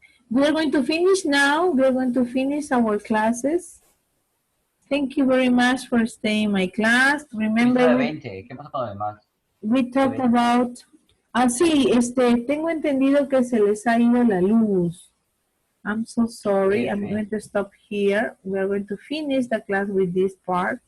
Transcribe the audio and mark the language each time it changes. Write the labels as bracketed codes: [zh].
[en] We're going to finish now. We're going to finish our classes. Thank you very much for staying in my class. Remember, [es] ¿Qué pasa con lo demás? [en] we talked about... [es] sí, tengo entendido que se les ha ido la luz. [en] I'm so sorry. I'm going to stop here. We're going to finish the class with this part.